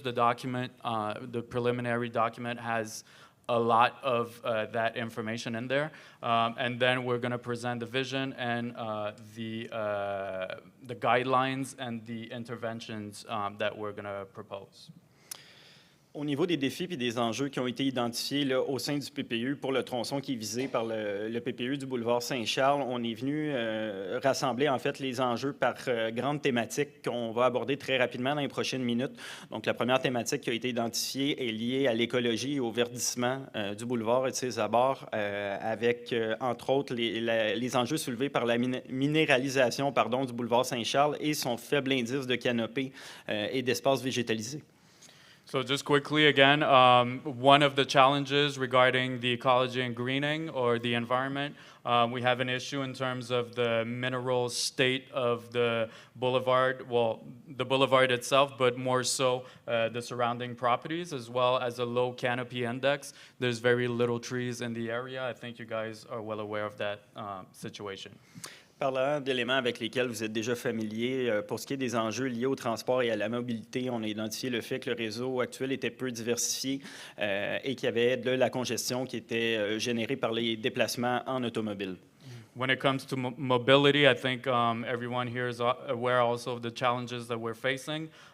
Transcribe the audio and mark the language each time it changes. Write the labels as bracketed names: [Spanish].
[English] The document, the preliminary document, has a lot of that information in there, and then we're going to present the vision and the guidelines and the interventions that we're going to propose. [French] Au niveau des défis et des enjeux qui ont été identifiés là, au sein du PPU pour le tronçon qui est visé par le PPU du boulevard Saint-Charles, on est venu rassembler en fait les enjeux par grandes thématiques qu'on va aborder très rapidement dans les prochaines minutes. Donc, la première thématique qui a été identifiée est liée à l'écologie et au verdissement du boulevard et de ses abords, avec entre autres les enjeux soulevés par la minéralisation du boulevard Saint-Charles et son faible indice de canopée et d'espace végétalisé. [English] So just quickly again, one of the challenges regarding the ecology and greening or the environment, we have an issue in terms of the mineral state of the boulevard, well, the boulevard itself, but more so the surrounding properties, as well as a low canopy index. There's very little trees in the area. I think you guys are well aware of that situation. [French] Parlant d'éléments avec lesquels vous êtes déjà familiers, pour ce qui est des enjeux liés au transport et à la mobilité, on a identifié le fait que le réseau actuel était peu diversifié et qu'il y avait de la congestion qui était générée par les déplacements en automobile. [English] When it comes to mobility, I think everyone here is aware also of the challenges that we're facing.